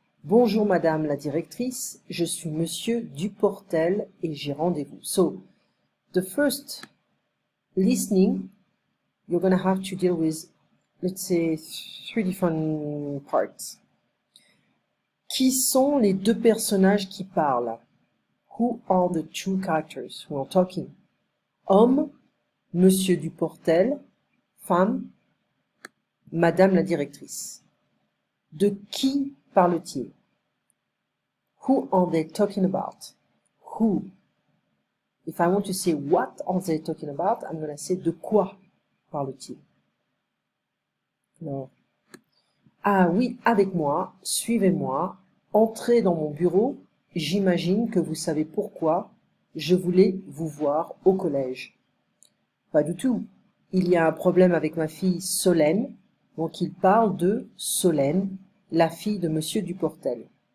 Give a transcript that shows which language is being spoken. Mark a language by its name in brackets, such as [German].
[French] Bonjour Madame la directrice, je suis Monsieur Duportel et j'ai rendez-vous. [English] So, the first listening, you're gonna have to deal with, let's say, 3 different parts. [French] Qui sont les deux personnages qui parlent? [English] Who are the two characters who are talking? [French] Homme, Monsieur Duportel, femme, Madame la directrice. De qui parle-t-il? [English] Who are they talking about? Who? If I want to say what are they talking about, I'm going to say [French] de quoi parle-t-il? Alors, ah oui, avec moi, suivez-moi, entrez dans mon bureau, j'imagine que vous savez pourquoi je voulais vous voir au collège. Pas du tout. Il y a un problème avec ma fille Solène, donc il parle de Solène, la fille de Monsieur Duportel.